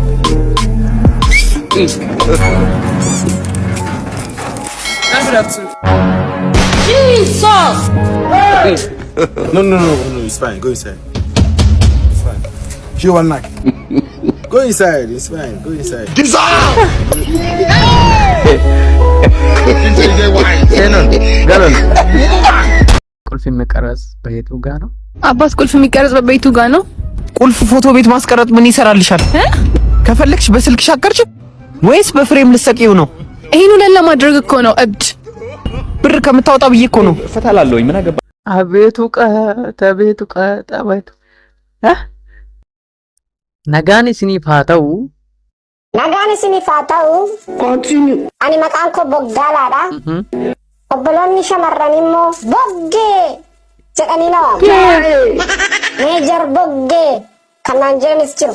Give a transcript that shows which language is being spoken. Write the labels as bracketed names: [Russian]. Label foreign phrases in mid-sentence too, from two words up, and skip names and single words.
[English] Jesus! No, it's fine. Go inside. It's fine. Show one knife. Go inside. It's fine. Go inside. [Amharic] ቁልፍ የሚቀረጽ በቤቱ ጋር ነው። አባስ ቁልፍ የሚቀረጽ በቤቱ ጋር ነው። ቁልፍ ፎቶ ቤት ማስቀረጥ ምን ይሰራልሻል? ከፈለግሽ በስልክሽ አቀርጭ ወይስ በፍሬም ልትሰቂው ነው? ይሄን ሁሉ ለማድረግ እኮ ነው እብድ። ብር ከምታወጣ ብዬ እኮ ነው። ፈታላለሁኝ ምን አገባ። አቤቱ ቀጥ አቤቱ [Oromo] nagaan isiniif haa ta'u. Nagaan isiniif haa ta'u. Ani maqaan koo Boggaalaadha. Obboloonni shamarran immoo Boggee jedhanii na waamu. Meejar Boggee kanaan jiranis jiru.